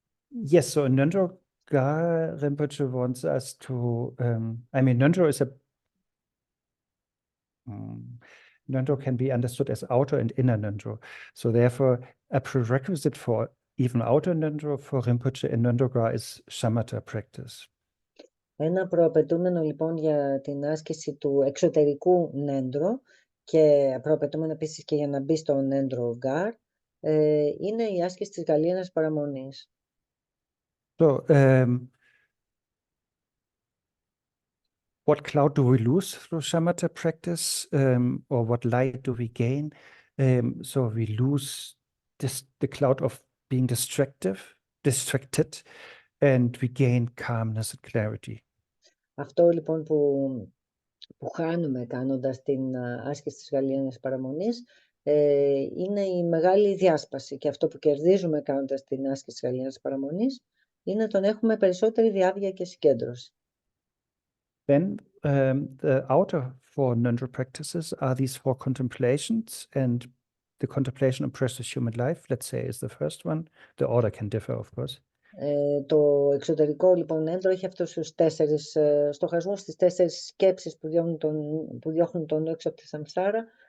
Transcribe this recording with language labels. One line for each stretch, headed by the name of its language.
English: Yes, so Ngöndro Rinpoche wants us to. I mean, Ngöndro is Ngöndro can be understood as outer and inner Ngöndro. So therefore, a prerequisite for even outer Ngöndro for Rinpoche in Ngöndro is shamatha practice.
Greek: Ένα προαπαιτούμενο λοιπόν για την άσκηση του εξωτερικού Ngöndro και προαπαιτούμενο επίσης και για να μπει στο Ngöndro Gar είναι η άσκηση της γαλήνας παραμονής.
English: So, what cloud do we lose through shamatha practice, or what light do we gain? So we lose the cloud of being distracted, and we gain calmness and clarity.
Greek: Αυτό λοιπόν που χάνουμε κάνοντας την άσκηση της γαλήνας παραμονής είναι η μεγάλη διάσπαση, και αυτό που κερδίζουμε κάνοντας την άσκηση της γαλήνας παραμονής είναι το να έχουμε περισσότερη διάβγεια και συγκέντρωση.
English: Then the outer 4 Ngöndro practices are these 4 contemplations, and the contemplation on precious human life, let's say, is the first one. The order can differ, of course.
Greek: Το εξωτερικό λοιπόν Ngöndro έχει αυτούς τους 4 στοχασμούς, τις 4 σκέψεις που διώχνουν τον έξω από τη σαμσάρα.